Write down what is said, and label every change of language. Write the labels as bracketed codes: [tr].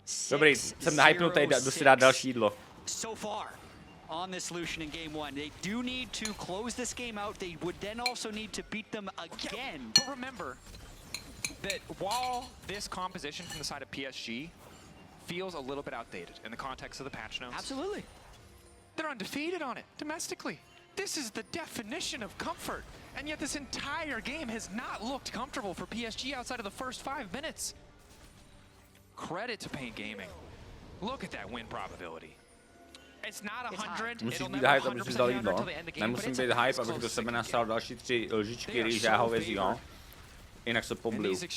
[cs] Dobrý, jsem hypnutý, jdu si dát další jídlo. [en] On this Lucian in game 1. They do need to close this game out. They would then also need to beat them again. But remember that while this composition from the side of PSG feels a little bit outdated in the context of the patch notes. Absolutely. They're undefeated on it domestically. This is the definition of comfort. And yet this entire game has not looked comfortable for PSG outside of the first 5 minutes. Credit to Pain Gaming. Look at that win probability. It's not 100. [cs] Musíš být hype, aby si dal jídlo. Nemusím být hype, abych do sebe nastal další 3 lžičky rýže a hovězího. Jinak se pobliju.